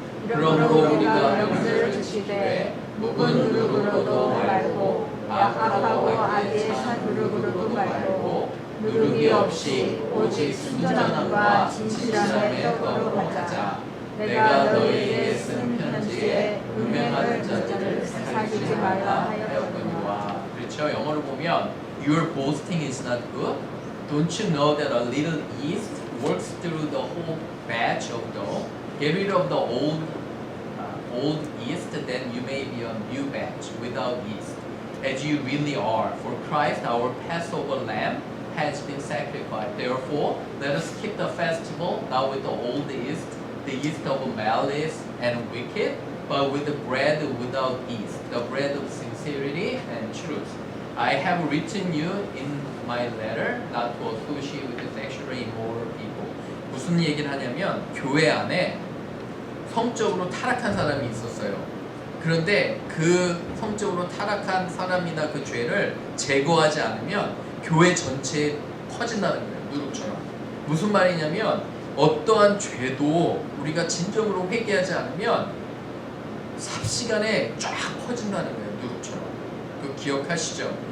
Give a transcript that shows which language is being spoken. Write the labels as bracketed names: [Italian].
[Korean] 그러므로 우리가 명제를 지키되 묵은 누룩으로도 말고 약하고 아기의 누룩으로도 말고 누룩이 없이 오직 순전함과 진실함의 떡으로 하자. 내가 너희에게 쓴 편지에 음행하는 자들을 사귀지 말라 하였거니와. 그렇죠. 영어로 보면 [English] Your boasting is not good. Don't you know that a little yeast works through the whole batch of dough? Get rid of the old yeast, then you may be a new batch without yeast, as you really are. For Christ, our Passover lamb, has been sacrificed. Therefore, let us keep the festival not with the old yeast, the yeast of malice and wicked, but with the bread without yeast, the bread of sincerity and truth. I have written you in my letter not to associate with sexually immoral people. [Korean] 무슨 얘기를 하냐면 교회 안에 성적으로 타락한 사람이 있었어요. 그런데 그 성적으로 타락한 사람이나 그 죄를 제거하지 않으면 교회 전체에 퍼진다는 거예요. 누룩처럼. 무슨 말이냐면 어떠한 죄도 우리가 진정으로 회개하지 않으면 삽시간에 쫙 퍼진다는 거예요. 누룩처럼. 그 기억하시죠?